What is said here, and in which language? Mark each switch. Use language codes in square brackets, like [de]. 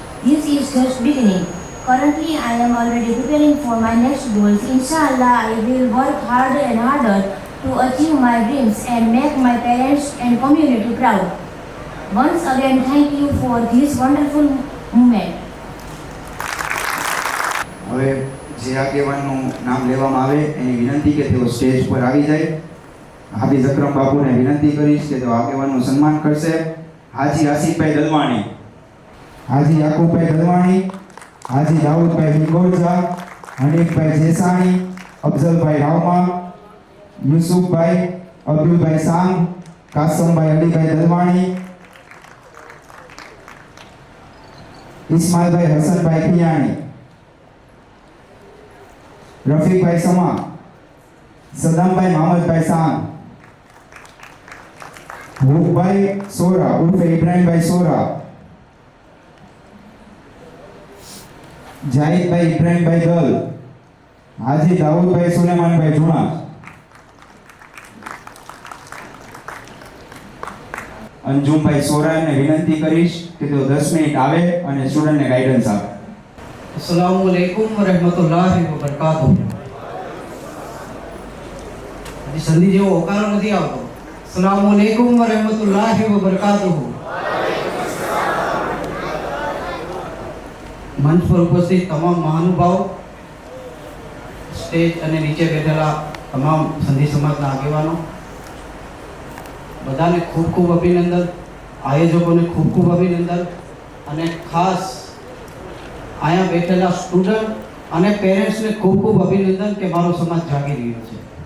[en] This is just beginning. Currently, I am already preparing for my next goals. Inshallah, I will work harder and harder to achieve my dreams and make my parents and community proud. Once again, thank you for this wonderful moment. [gu] હવે જે આગેવાનનું નામ લેવામાં આવે એની વિનંતી કે તેઓ stage પર આવી જાય. હાફિઝ અકરમ બાપુને વિનંતી કરીશ કે તેઓ આગેવાનનું સન્માન કરશે. હાજી આસિફભાઈ દલવાણી, હાજી યાકુબભાઈ દલવાણી, હાજી દાઉદભાઈ બિંગોરજા, હનીફભાઈ જેસાણી, અફઝલભાઈ રાવમા, યુસુફભાઈ, અબ્દુલભાઈ સાંગ, કાસમભાઈ અલીભાઈ દલવાણી, ઇસ્માઇલભાઈ હસનભાઈ પિયાણી, રફીકભાઈ સમા, સદામભાઈ મહમદભાઈ સાંગ, ભૂપભાઈ સોરા ઉર્ફે ઇબ્રાહીમભાઈ સોરા, જાહિદભાઈ ઇબ્રાહીમભાઈ દલ, હાજી દાઉદભાઈ સુલેમાનભાઈ જુણા. અંજુમભાઈ સોરાને વિનંતી કરીશ કે તેઓ 10 મિનિટ આવે અને સ્ટુડન્ટને ગાઈડન્સ આપે. [ar] अस्सलामुअलैकुम वरहमतुल्लाहि वबरकातुहू. [gu] હજી સંધિ જેવો હોકારો નથી આવતો. [ar] अस्सलामुअलैकुम वरहमतुल्लाहि वबरकातुहू. [gu] મંચ પર ઉપસ્થિત તમામ મહાનુભાવો, સ્ટેજ અને નીચે બેઠેલા તમામ સંધિ સમાજના આગેવાનો, બધાને ખૂબ ખૂબ અભિનંદન. આયોજકોને ખૂબ ખૂબ અભિનંદન અને ખાસ અહીંયા બેઠેલા સ્ટુડન્ટ અને પેરેન્ટ્સને ખૂબ ખૂબ અભિનંદન કે મારો સમાજ જાગી રહ્યો છે.